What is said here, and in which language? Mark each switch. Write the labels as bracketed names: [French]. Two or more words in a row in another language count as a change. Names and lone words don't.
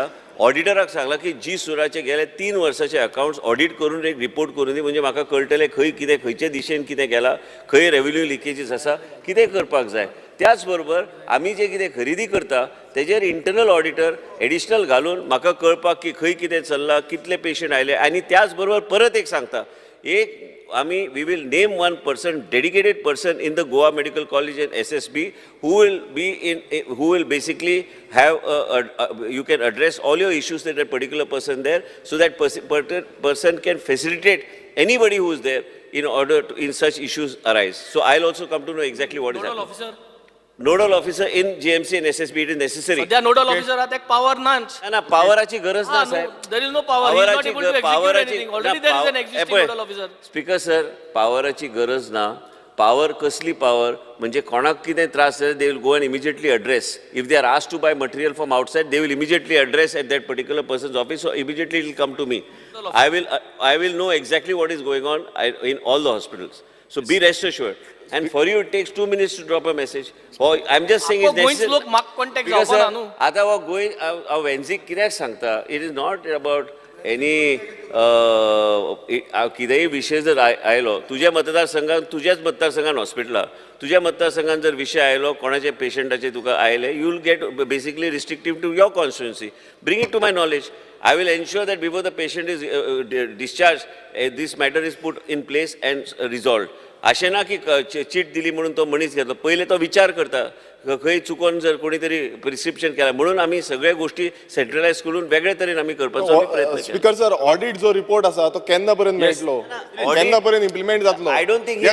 [Konkani] ऑडिटराक सांगला की जी सुराचे गेले 3 वर्साचे अकाउंट्स ऑडिट करून एक रिपोर्ट करून दी, म्हणजे म्हाका कळटलें खंय कितें खंयचे दिशेन कितें गेलां, खंय रेव्हेन्यू लिकेजीस आसा, कितें करपाक जाय. त्याच बरोबर आमी जे कितें खरेदी करता तेजेर [English] internal auditor additional [Konkani] घालून म्हाका कळपाक की खंय कितें चल्लां, कितले पेशंट आयले. आनी त्याच बरोबर परत एक सांगता, एक आमी [English] we will name one person, dedicated person in the Goa Medical College and SSB who will basically have you can address all your issues that a particular person there, so that person can facilitate anybody who is there in order to in such issues arise. So I'll also come to know exactly what is happening. Nodal officer in GMC and SSB, it is necessary. [Konkani] सध्या [English] nodal officer [Konkani] आहा, पावर नाच. ना पावराची गरज ना साहेब. [English] There is no power. He is not able to execute anything. Already there is an existing nodal officer. [Konkani] स्पीकर सर, पावराची गरज ना. पावर कसली पावर म्हणजे कोणाक कितें त्रास जाले, [English] they will go and immediately address. If they are asked to buy material from outside, they will immediately address at that particular person's office. So immediately it will come to me. I will know exactly what is going on in all the hospitals. So be rest assured. And for you, it takes 2 minutes to drop a message. Oh, I'm just saying it's necessary. [Konkani] लोक माक कॉन्टॅक्ट जावपाना न्हू. आता वो गोंय वेन्झीक कित्याक सांगता, [English] it is not about any [Konkani] कितेंय विशय जर आयलो तुज्या मतदारसंघात, तुज्याच मतदारसंघान हॉस्पिटलां, तुज्या मतदारसंघान जर विशय आयलो कोणाचे पेशंटाचे तुका आयले, [English] You will get basically restrictive to your constituency. Bring it to my knowledge. I will ensure that before the patient is discharged, this matter is put in place and resolved. [Konkani] अशें ना की चीट दिली म्हणून तो मनीस घेतलो, पयले तो विचार करता खंय चुकोन जर कोणी तरी प्रिस्क्रिप्शन केला, म्हणून आमी सगळे गोष्टी सेंट्रलायज करून वेगळे तरेन आमी करपाचो प्रयत्न केला. स्पीकर सर, ऑडिट जो रिपोर्ट आसा तो केन्ना पर्यंत मेळटलो, केन्ना पर्यंत इम्प्लिमेंट जातलो? [English] I don't think